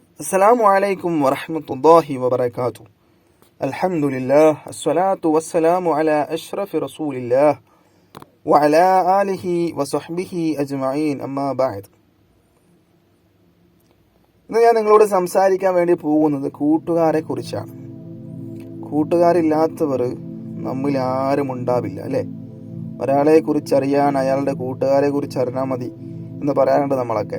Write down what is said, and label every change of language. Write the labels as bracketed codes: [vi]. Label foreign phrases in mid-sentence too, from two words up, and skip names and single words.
[ar] السلام عليكم ورحمة الله وبركاته. الحمد لله الصلاة والسلام على أشرف رسول الله وعلى آله وصحبه أجمعين أما بعد. [ml] ഇന്ന് ഞാൻ നിങ്ങളോട് സംസാരിക്കാൻ വേണ്ടി പോകുന്നത് കൂട്ടുകാരെ കുറിച്ചാണ്. കൂട്ടുകാരില്ലാത്തവർ നമ്മിൽ ആരും ഉണ്ടാവില്ല, അല്ലേ? ഒരാളെ കുറിച്ചറിയാൻ അയാളുടെ കൂട്ടുകാരെ കുറിച്ച് അറിഞ്ഞാൽ മതി എന്ന് പറയാറുണ്ട് നമ്മളൊക്കെ.